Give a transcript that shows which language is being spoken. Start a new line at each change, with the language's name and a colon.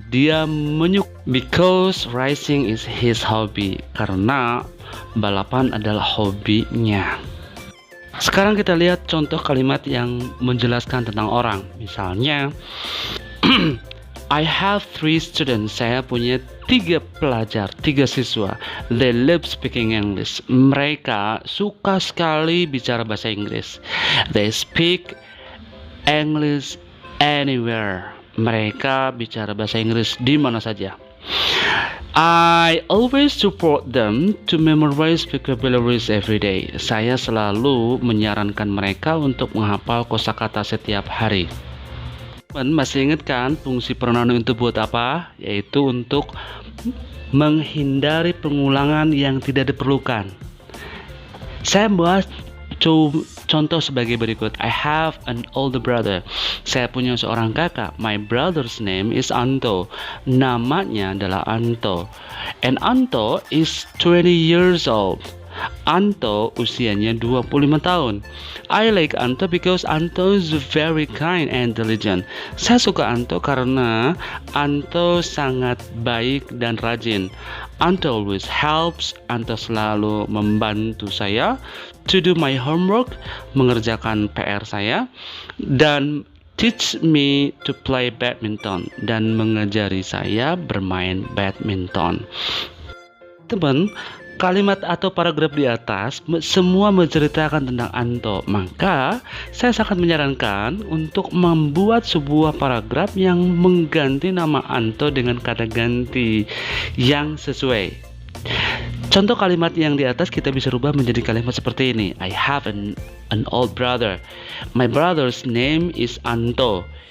English: Dia because racing is his hobby.
Indonesian: Karena balapan adalah hobinya. Sekarang kita lihat contoh kalimat yang menjelaskan tentang orang. Misalnya,
English: I have 3 students.
Indonesian: Saya punya 3 pelajar, 3 siswa.
English: They love speaking English.
Indonesian: Mereka suka sekali bicara bahasa Inggris.
English: They speak English anywhere.
Indonesian: Mereka bicara bahasa Inggris di mana saja.
English: I always support them to memorize vocabularies every day.
Indonesian: Saya selalu menyarankan mereka untuk menghafal kosakata setiap hari. Masih ingat kan fungsi pronoun itu buat apa? Yaitu untuk menghindari pengulangan yang tidak diperlukan. Saya bahas contoh sebagai berikut.
English: I have an older brother.
Indonesian: Saya punya seorang kakak.
English: My brother's name is Anto.
Indonesian: Namanya adalah Anto.
English: And Anto is 20 years old.
Indonesian: Anto usianya 25 tahun.
English: I like Anto because Anto is very kind and intelligent.
Indonesian: Saya suka Anto karena Anto sangat baik dan rajin.
English: Anto always helps.
Indonesian: Anto selalu membantu saya
English: to do my homework,
Indonesian: mengerjakan PR saya, dan
English: teach me to play badminton,
Indonesian: dan mengajari saya bermain badminton. Teman, kalimat atau paragraf di atas semua menceritakan tentang Anto. Maka saya sangat menyarankan untuk membuat sebuah paragraf yang mengganti nama Anto dengan kata ganti yang sesuai. Contoh kalimat yang di atas kita bisa rubah menjadi kalimat seperti ini.
English: I have an old brother. My brother's name is Anto.